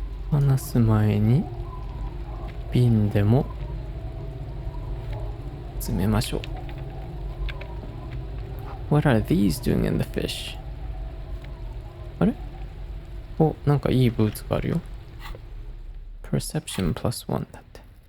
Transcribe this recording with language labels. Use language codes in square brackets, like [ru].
[ja] 離す前に瓶でも詰めましょう。 [en] What are these doing in the fish? [ja] あれ？お、なんかいいブーツがあるよ。Perception +1 だって。